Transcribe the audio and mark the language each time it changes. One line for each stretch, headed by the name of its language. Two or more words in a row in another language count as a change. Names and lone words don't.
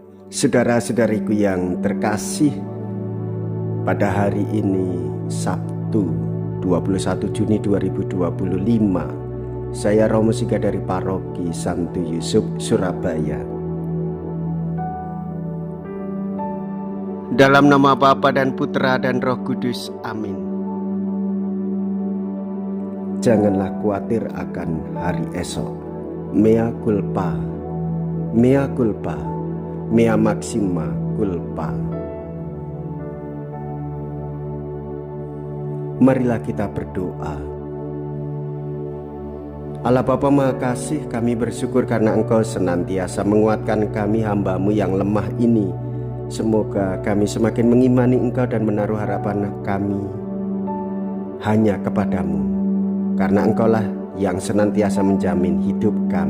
Indonesian: Saudara-saudariku yang terkasih, pada hari ini Sabtu 21 Juni 2025, saya Romo Siga dari Paroki Santo Yusuf, Surabaya. Dalam nama Bapa dan Putra dan Roh Kudus, amin. Janganlah khawatir akan hari esok.
Latin: Mea culpa, mea culpa, mea maxima culpa.
Indonesian: Marilah kita berdoa. Allah Bapa Maha Kasih, kami bersyukur karena Engkau senantiasa menguatkan kami hamba-Mu yang lemah ini. Semoga kami semakin mengimani Engkau dan menaruh harapan kami hanya kepadamu, karena Engkaulah yang senantiasa menjamin hidup kami.